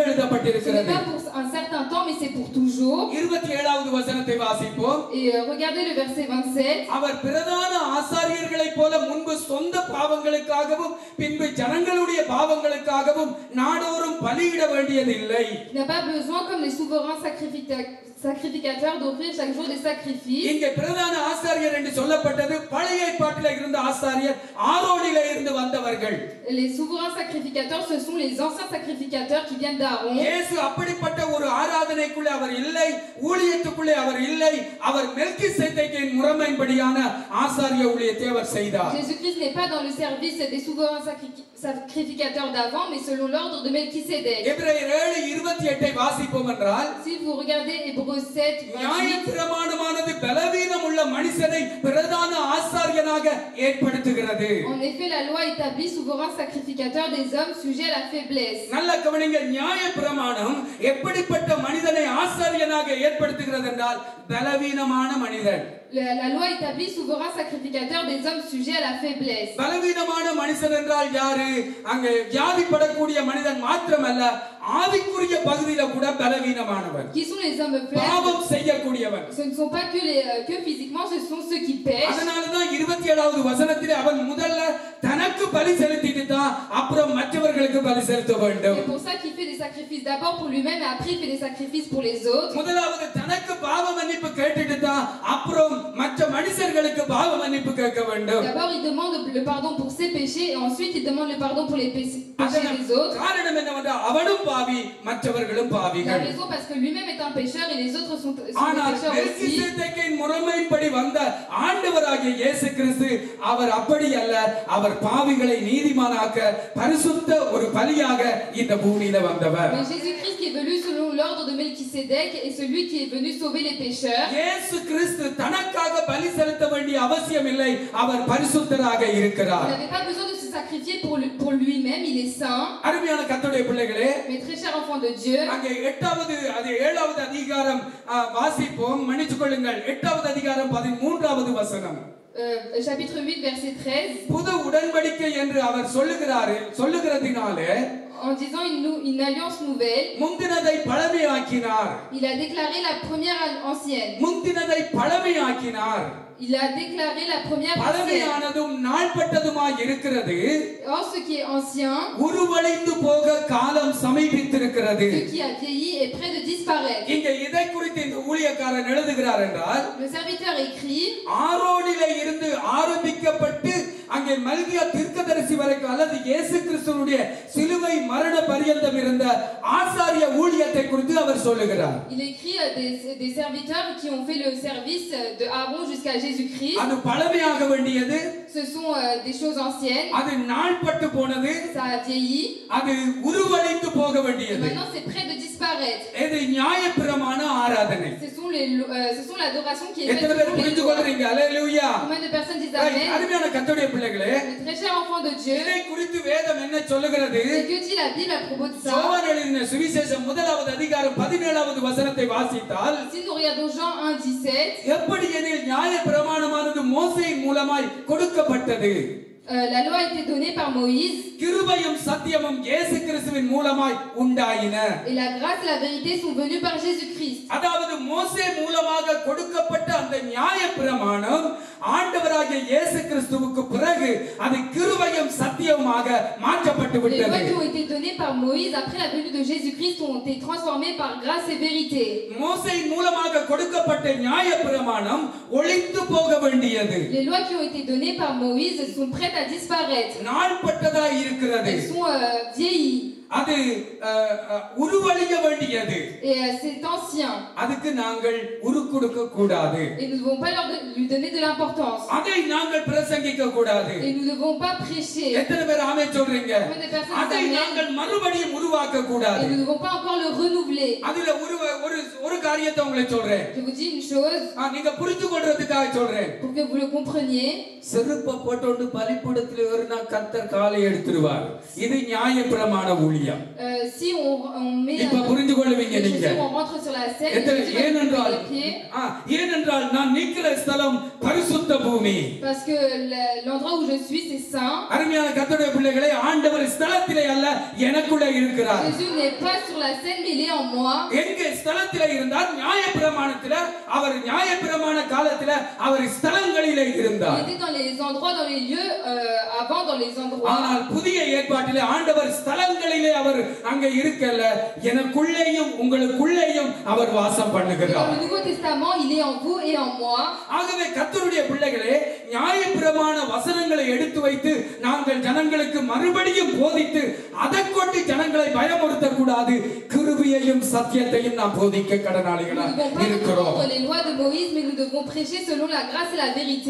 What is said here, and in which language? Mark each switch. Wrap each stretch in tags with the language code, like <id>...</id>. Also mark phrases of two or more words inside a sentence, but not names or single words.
<fr>Ce n'est</fr> <ta>எழுதப்பட்டிருக்கிறது.</ta> <fr>pas pour un certain temps, mais c'est pour toujours.</fr> <ta>27வது வசனத்தை வாசிப்போம்.</ta> <fr>Et regardez le verset 27.</fr> <ta>அவர் பிரதான ஆசாரியர்களைப் போல முன்பு சொந்த பாவங்களுக்காகவும் பின்பு ஜனங்களுடைய பாவங்களுக்காகவும் நாடோறும் பலியிட வேண்டியதில்லை.</ta> <fr>Il n'a pas besoin, comme les souverains sacrificateurs, d'offrir chaque jour des sacrifices.</fr> <ta>இங்கே பிரதான ஆசாரியர் என்று சொல்லப்பட்டது பழைய ஏற்பாட்டில் இருந்த ஆசாரியர், ஆரோனிலே இருந்து வந்தவர்கள்.</ta> <fr>Les souverains sacrificateurs, ce sont les anciens sacrificateurs qui viennent d'Aaron.</fr> <ta>இயேசு அப்படிப்பட்ட ஒரு ஆராதனைக்குள்ளே அவர் இல்லை, ஊழியத்துக்குள்ளே அவர் இல்லை. அவர் மெல்கிசேதேக்கின் முறைமையின்படியான ஆசாரிய ஊழியத்தை அவர் செய்தார்.</ta> <fr>Jésus-Christ n'est pas dans le service des souverains sacrificateurs d'avant, mais selon l'ordre de Melchisédek.</fr> <ta>எபிரேயர் 7:28 வாசிப்போம் என்றால்,</ta> <fr>Si vous regardez Hébreux 7, 28,</fr> <ta>நியாயப்பிரமாணமானது பலவீனம் உள்ள மனுஷனை பிரதான ஆசாரியனாக ஏற்படுத்துகிறது.</ta> <fr>en effet, la loi établit souverain sacrificateur des hommes sujets à la faiblesse.</fr> <ta>நல்ல கவனிங்க, நியாயப்பிரமாணம் எப்படிப்பட்ட மனிதனை ஆசாரியனாக ஏற்படுத்துகிறது என்றால் பலவீனமான மனிதன். La loi établit souverain sacrificateur des hommes sujets à la faiblesse. பலவீனமான மனுஷன் என்றால் யாரு? அங்கே வியாதிப்படக்கூடிய மனிதன் மாத்திரமல்ல, ஆவிக்குரிய பகுதியில கூட பலவீனமானவன்.</ta> <fr>Qui sont les hommes faibles?</fr> <ta>பாவம் செய்யக்கூடியவன்.</ta> <fr>Ce ne sont pas que physiquement, ce sont ceux qui pêchent.</fr> <ta>அதனால தான் 27வது வசனத்திலே அவன் முதல்ல தனக்கு பலி செலுத்திட்டு தான் அப்புறம் மற்றவர்களுக்கு பலி செலுத்த வேண்டும்.</ta> <fr>C'est pour ça qu'il fait des sacrifices d'abord pour lui-même et après il fait des sacrifices pour les autres.</fr> <ta>முதலாவது தனக்கு பாவ மன்னிப்பு கேட்டுட்டு தான் அப்புறம் மற்ற மனுஷர்களுக்கு பாவ மன்னிப்பு கேட்க வேண்டும்.</ta> <fr>D'abord il demande le pardon pour ses péchés et ensuite il demande le pardon pour les péchés des autres.</fr> <ta>காரணம் என்னவென்றால் அவனும் பாவி, மற்றவர்களும்</ta> <fr>La</fr> <ta>பாவிகள்.</ta> <fr>raison parce que lui-même est un pécheur et les autres sont des</fr> <ta>ஆனால்</ta> <fr>pécheurs aussi.</fr> <ta>மெல்கிசேதேக்கின் முறைமையின்படி வந்த ஆண்டவராகிய இயேசு கிறிஸ்து அவர் அப்படி அல்ல. அவர் பாவிகளை நீதிமானாக்க பரிசுத்த ஒரு பலியாக இந்த பூமியில வந்தவர்.</ta> <fr>Mais Jésus-Christ qui est venu selon l'ordre de Melchisédek est celui qui est venu sauver les pécheurs.</fr> <ta>இயேசு கிறிஸ்து தனக்காக பலி செலுத்த வேண்டிய அவசியம் இல்லை. அவர் பரிசுத்தராக</ta> <fr>Il</fr> <ta>இருக்கிறார்.</ta> <fr>n'avait pas besoin de se sacrifier pour lui-même, il est saint.</fr> <ta>அருமையான கர்த்தருடைய பிள்ளைகளே,</ta> <fr>Mais très cher enfant de Dieu,</fr> <ta>அங்கே 7வது அதிகாரம் வாசிப்போம். மன்னித்துக் கொள்ளுங்கள், 8வது அதிகாரம் 13வது வசனம்.</ta> <fr>chapitre 8 verset 13.</fr> <ta>புது உடன்படிக்கை என்று அவர் சொல்லுகிறதினாலே</ta> <fr>En disant une alliance nouvelle,</fr> <ta>முந்தினதை பழமையாக்கினார்.</ta> <fr>il a déclaré la première ancienne.</fr> <ta>முந்தினதை பழமையாக்கினார்.</ta> <fr>Il a déclaré la première ancienne.</fr> <ta>பழமையானதும் நாள்பட்டதுமாய் இருக்கிறது.</ta> <fr>Or ce qui est ancien,</fr> <ta>உருவழிந்து போக காலம் சமீபித்திருக்கிறது.</ta> <fr>ce qui a vieilli est près de disparaître.</fr> <ta>இங்கே இதை குறித்து இந்த ஊழியக்காரன் எழுதுகிறார் என்றால்,</ta> <fr>Le serviteur écrit,</fr> <ta>ஆரோனிலே இருந்து ஆரம்பிக்கப்பட்டு அங்கே மல்கியா தீர்க்கதரிசி வரைக்கும் அல்லது இயேசு கிறிஸ்துவினுடைய சிலுவை மரண பரியந்தம் இருந்த ஆசாரிய ஊழியத்தை குறித்து அவர் சொல்லுகிறார்.</ta> <fr>il écrit des serviteurs qui ont fait le service de Aaron jusqu'à Jésus-Christ.</fr> <ta>அது பழமையாக வேண்டியது.</ta> <fr>Ce sont des choses anciennes.</fr> <ta>அது நாள்பட்டு போனது.</ta> <fr>Ça a vieilli.</fr> <ta>அது உருவழிந்து போக</ta> <fr>Et</fr> <ta>வேண்டியது.</ta> <fr>maintenant c'est près de disparaître.</fr> <ta>இது நியாயப்பிரமாண ஆராதனை.</ta> <fr>Ce sont l'adoration qui est faite</fr> <ta>எத்தனை பேர்</ta> <fr>selon les</fr> <ta>புரிந்து</ta> <fr>lois.</fr> <ta>கொள்றீங்க? அல்லேலூயா.</ta> <fr>Combien de personnes disent amen?</fr> <ta>அருமையான கர்த்தருடைய பிள்ளைகளே,</ta> <fr>Mais très cher enfant de Dieu,</fr> <ta>இதை குறித்து வேதம் என்ன சொல்லுகிறது?</ta> <fr>et que dit la Bible à propos de ça?</fr> <ta>யோவான் எழுதின சுவிசேஷம் 1வது அதிகாரம் 17வது வசனத்தை வாசித்தால்,</ta> <fr>Si nous regardons Jean 1:17,</fr> <ta>எப்படி எனில் நியாயப்பிரமாணமானது மோசேயின் மூலமாய் கொடுக்கப்பட்டது.</ta> <fr>la loi a été donnée par Moïse</fr> <ta>கிருபையும் சத்தியமும் இயேசு கிறிஸ்துவின் மூலமாய் உண்டாயின.</ta> <fr>et la grâce et la vérité sont venues par Jésus-Christ.</fr> <ta>அதாவது மோசே மூலமாக கொடுக்கப்பட்ட அந்த நியாயப்பிரமாணம் ஆண்டவராகிய இயேசு கிறிஸ்துவுக்கு பிறகு அது கிருபையும் சத்தியமாக மாற்றப்பட்டு</ta> <fr>Les</fr> <ta>விட்டது.</ta> <fr>lois qui ont été données par Moïse après la venue de Jésus-Christ ont été transformées par grâce et vérité.</fr> <ta>மோசேயின் மூலமாக கொடுக்கப்பட்ட நியாயப்பிரமாணம் ஒழிந்து போக வேண்டியது.</ta> <fr>Les lois qui ont été données par Moïse sont prêtes à disparaître.</fr> <ta>நாள்பட்டதாய் இருக்கிறது.</ta> <fr>Elles sont vieillies.</fr> <ta>அது உருவழிய வேண்டியது.</ta> <fr>Et c'est ancien.</fr> <ta>அதுக்கு நாங்கள் உரு கொடுக்க கூடாது.</ta> <fr>Et nous ne devons pas lui donner de l'importance.</fr> <ta>அதை நாங்கள் பிரசங்கிக்க கூடாது.</ta> <fr>Et nous ne devons pas prêcher.</fr> <ta>எத்தனை பேர் ஆமென் சொல்றீங்க?</ta> <fr>Combien de personnes</fr> <ta>அதை</ta> <fr>disent amen?</fr> <ta>நாங்கள் மறுபடியும் உருவாக்க கூடாது.</ta> <fr>Et nous ne devons pas encore le renouveler.</fr> <ta>அதுல ஒரு காரியத்தை உங்களுக்கு சொல்றேன்.</ta> <fr>Je vous dis une chose</fr> <ta>நீங்க புரிந்து கொள்றதுக்காக சொல்றேன்.</ta> <fr>pour que vous le compreniez.</fr> <ta>செருப்பை போட்டு பலிபீடத்தில் ஏறினா கர்த்தர் காலை எடுத்துருவார். இது நியாயப்பிரமாண ஊழியம்.</ta> <fr>Si on met</fr> <ta>இப்ப புரிந்து கொள்வீங்க நீங்க.</ta> <fr>si on rentre sur la scène,</fr> <ta>ஏனென்றால் நான் நிற்கிற ஸ்தலம் பரிசுத்த பூமி.</ta> <fr>Parce que l'endroit où je suis c'est saint.</fr> <ta>அருமையான கர்த்தருடைய பிள்ளைகளே, ஆண்டவர் ஸ்தலத்திலே அல்ல எனக்குள்ளே இருக்கிறார்.</ta> <fr>Jésus n'est pas sur la scène mais il est en moi.</fr> <ta>எங்கே ஸ்தலத்திலே இருந்தார்? நியாயப்பிரமாணத்திலே. அவர் நியாயப்பிரமாண காலத்திலே அவர் ஸ்தலங்களிலே இருந்தார்.</ta> <fr>Il était dans les endroits, dans les lieux avant, dans les endroits.</fr> <ta>ஆனால் புதிய ஏற்பாட்டிலே ஆண்டவர் ஸ்தலங்களிலே அவர் அங்கே இருக்கல்ல, எனக்குள்ளேயும் உங்களுக்குள்ளேயும் அவர் வாசம் பண்ணுகிறார்.</ta> <fr>Dans le Nouveau Testament, il est en vous et en moi.</fr> <ta>ஆகவே கர்த்தருடைய பிள்ளைகளே, நியாயப்பிரமாண வசனங்களை எடுத்து வைத்து நாங்கள் ஜனங்களுக்கு மறுபடியும் போதித்து அதை கொண்டு ஜனங்களை பயமுறுத்த கூடாது. கிருபையையும் சத்தியத்தையும் நாம் போதிக்க கடனாளிகளாக இருக்கிறோம்.</ta> <fr>Les lois de Moïse, mais nous devons prêcher selon la grâce et la vérité.</fr>